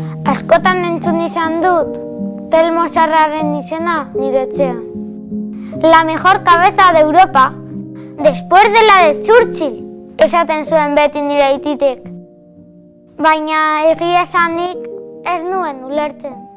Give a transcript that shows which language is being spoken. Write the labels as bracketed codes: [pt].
[eu] Askotan entzun izan dut, Telmo Zarraren izena nire etxean. [es] La mejor cabeza de Europa, después de la de Churchill, [eu] esaten zuen beti nire aititek. Baina egia esanik ez nuen ulertzen.